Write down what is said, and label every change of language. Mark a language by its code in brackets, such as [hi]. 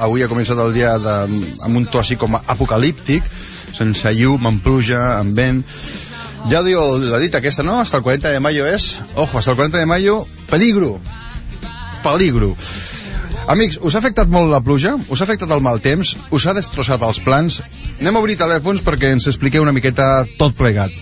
[ca] Avui ha començat el dia amb un to així com apocalíptic, sense llum, amb pluja, amb vent. Ja diu la dita aquesta, no? [es] Hasta el 40 de mayo [ca] és... [es] Ojo, hasta el 40 de mayo, peligro. Peligro. [ca] Amics, us ha afectat molt la pluja? Us ha afectat el mal temps? Us ha destrossat els plans? Anem a obrir telèfons perquè ens expliqueu una miqueta tot plegat.